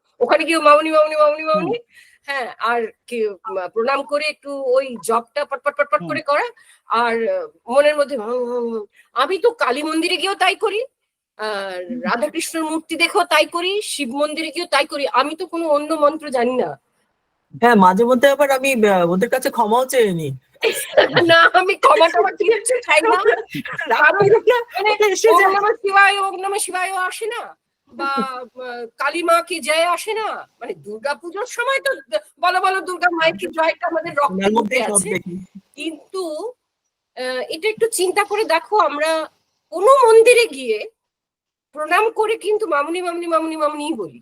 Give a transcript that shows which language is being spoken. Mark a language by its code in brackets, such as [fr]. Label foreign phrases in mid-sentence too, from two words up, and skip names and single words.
[bn] ওখানে গিয়ে মামুনি মামুনি মামুনি মামুনি, হ্যাঁ, আর কি প্রণাম করে একটু ওই জবটা পটপট পটপট করে করা, আর মনের মধ্যে আমি তো কালী মন্দিরে গিয়েও তাই করি, রাধাকৃষ্ণের মূর্তি দেখেও তাই করি, শিব মন্দিরে গিয়েও তাই করি, আমি তো কোনো অন্য মন্ত্র জানি না। হ্যাঁ, মাঝে মধ্যে আবার আমি ওদের কাছে ক্ষমাও চেয়ে নিই। না, আমি ক্ষমা টমা কি হচ্ছে চাই না। [sa] ওম নমঃ শিবায়, ওম নমঃ শিবায় [bn] আসে না, বা কালী মা কি জয় আসে না, মানে দুর্গাপুজোর সময় তো বলো বলো দুর্গা মায়ের কি জয়টা আমাদের রক্তের মধ্যে আছে। কিন্তু এটা একটু চিন্তা করে দেখো, আমরা কোনো মন্দিরে গিয়ে প্রণাম করে কিন্তু মামুনি মামুনি মামুনি মামুনিই বলি।